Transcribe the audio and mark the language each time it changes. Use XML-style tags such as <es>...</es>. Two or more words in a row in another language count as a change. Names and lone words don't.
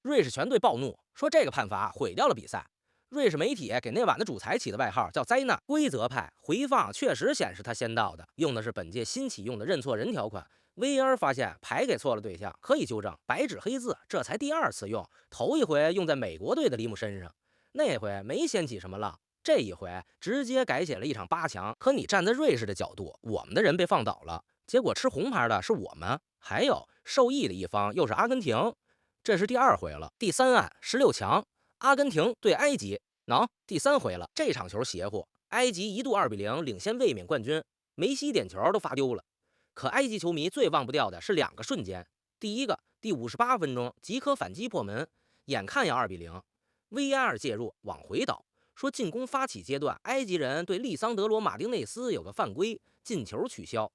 <zh>瑞士全隊暴怒，說這個判罰毀掉了比賽。瑞士媒體給那晚的主裁起的外號叫災難。規則派回放確實顯示他先到的，用的是本屆新啟用的認錯人條款。VR 發現牌給錯了對象，可以糾正，白紙黑字，這才第2次用，頭一回用在美國隊的里姆身上，那回沒掀起什麼浪，這一回直接改寫了一場8強。可你站在瑞士的角度，我們的人被放倒了，結果吃紅牌的是我們，還有受益的一方又是阿根廷，這是第2回了。第3案16強，阿根廷對埃及，第3回了，這場球邪乎，埃及一度2-0領先衛冕冠軍，梅西點球都發丟了。可埃及球迷最忘不掉的是2個瞬間，第一個，第58分鐘即刻反擊破門，眼看要2-0 ，VAR 介入往回倒，說進攻發起階段埃及人對利桑德羅馬丁內斯有個犯規，進球取消。</zh>